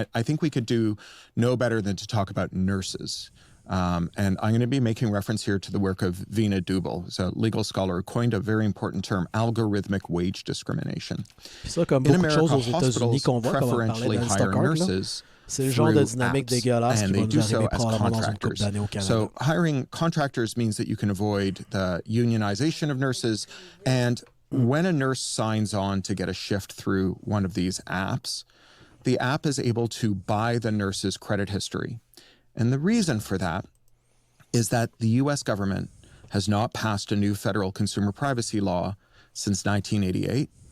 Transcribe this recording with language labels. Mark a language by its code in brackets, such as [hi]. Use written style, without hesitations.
[en] I think we could do no better than to talk about nurses. And I'm going to be making reference here to the work of Veena Dubal, who's a legal scholar who coined a very important term, algorithmic wage discrimination. In America, hospitals preferentially hire nurses. [fr] C'est le genre de dynamique dégueulasse qui va nous arriver probablement dans une couple d'années au Canada. [en] So hiring contractors means that you can avoid the unionization of nurses. And when a nurse signs on to get a shift through one of these apps, the app is able to buy the nurse's credit history. And the reason for that is that the U.S. government has not passed a new federal consumer privacy law since 1988.